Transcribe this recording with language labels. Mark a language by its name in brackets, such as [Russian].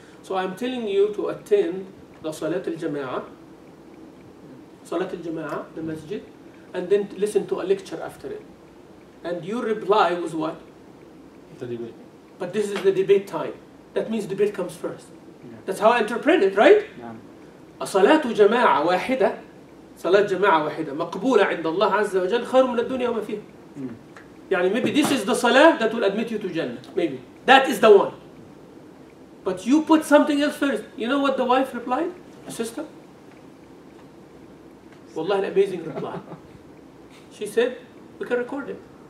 [English] So I'm telling you to attend the Salat al-Jama'ah, the masjid, and then listen to a lecture after it. And your reply was what? The debate. But this is the debate time. That means debate comes first. That's how I interpret it, right? [Arabic] صلاة جماعة واحدة صلاة جماعة واحدة مقبولة عند الله عز وجل خير من الدنيا وما فيها. يعني [English] maybe this is the salah that will admit you to Jannah. Maybe. That is the one. But you put something else first. You know what the wife replied? The sister? Wallah, an amazing reply. She said, we can record it.